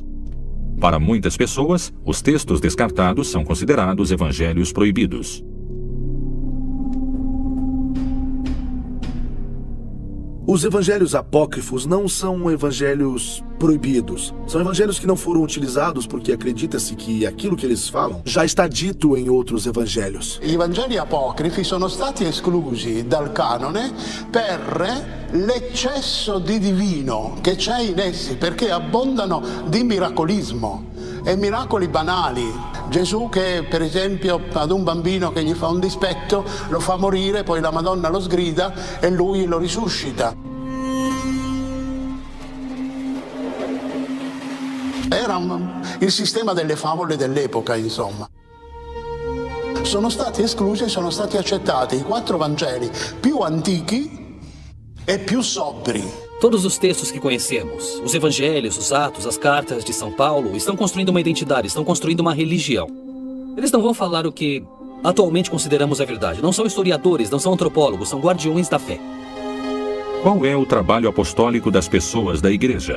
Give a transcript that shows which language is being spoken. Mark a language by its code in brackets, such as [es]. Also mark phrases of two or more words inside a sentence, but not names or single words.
[pt] Para muitas pessoas, os textos descartados são considerados evangelhos proibidos. Os evangelhos apócrifos não são evangelhos proibidos. São evangelhos que não foram utilizados porque acredita-se que aquilo que eles falam já está dito em outros evangelhos. [it] I Vangeli apocrifi sono stati esclusi dal canone per l'eccesso di divino che c'è in essi, perché abbondano di miracolismo e miracoli banali. Gesù che per esempio ad un bambino che gli fa un dispetto lo fa morire, poi la Madonna lo sgrida e lui lo risuscita. Era il sistema delle favole dell'epoca, insomma. Sono stati esclusi e sono stati accettati i 4 Vangeli più antichi e più sobri. [pt] Todos os textos que conhecemos, os evangelhos, os atos, as cartas de São Paulo, estão construindo uma identidade, estão construindo uma religião. Eles não vão falar o que atualmente consideramos a verdade. Não são historiadores, não são antropólogos, são guardiões da fé. Qual é o trabalho apostólico das pessoas da igreja?